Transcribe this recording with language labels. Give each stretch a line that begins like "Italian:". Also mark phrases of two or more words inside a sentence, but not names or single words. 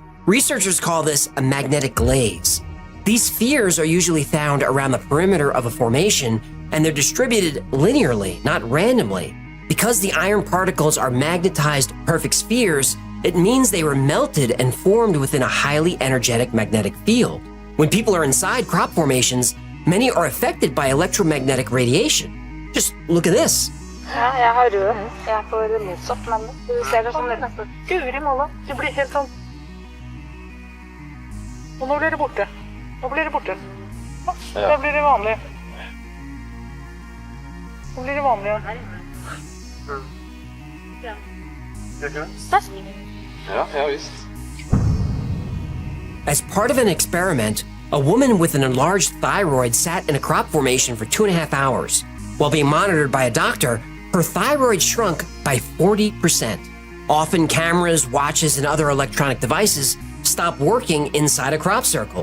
English: Researchers call this a magnetic glaze. These spheres are usually found around the perimeter of a formation, and they're distributed linearly, not randomly. Because the iron particles are magnetized perfect spheres, it means they were melted and formed within a highly energetic magnetic field. When people are inside crop formations, many are affected by electromagnetic radiation. Just look at this.
Norwegian: Ja, jeg har rød. Jeg får det motsatt, men du ser det sånn litt. Guri malla, du blir helt sånn. Og nå blir det borte. Nå blir det borte. Da blir det vanlig. Nå blir det vanlig. Ja, visst.
English: As part of an experiment, a woman with an enlarged thyroid sat in a crop formation for 2.5 hours. While being monitored by a doctor, her thyroid shrunk by 40%. Often cameras, watches, and other electronic devices stop working inside a crop circle.